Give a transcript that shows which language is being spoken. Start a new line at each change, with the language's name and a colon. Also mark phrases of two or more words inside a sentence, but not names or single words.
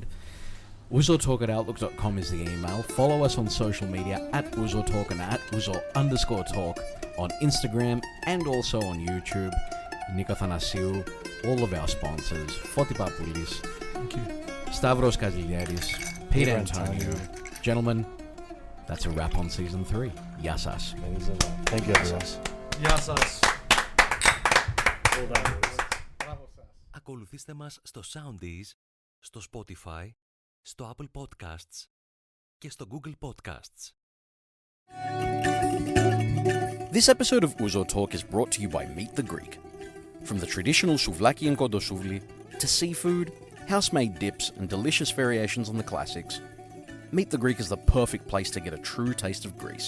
English: ouzotalk@outlook.com is the email. Follow us on social media at Ouzo Talk and at Ouzo_talk on Instagram and also on YouTube. Nico Thanasiou, all of our sponsors, Foti Papoulis, Thank you. Stavros Kaziliadis, Peter Antonio. Antonio. Gentlemen, that's a wrap on Season 3.
Greek: Yas σας.
English: That is a lot. Thank you, everyone.
Greek: Γεια σας. Ακολουθήστε μας στο Soundees, στο Spotify, στο Apple Podcasts και στο Google Podcasts.
English: This episode of Ouzo Talk is brought to you by Meet the Greek. From the traditional souvlaki and kontosouvli to seafood, house-made dips and delicious variations on the classics, Meet the Greek is the perfect place to get a true taste of Greece.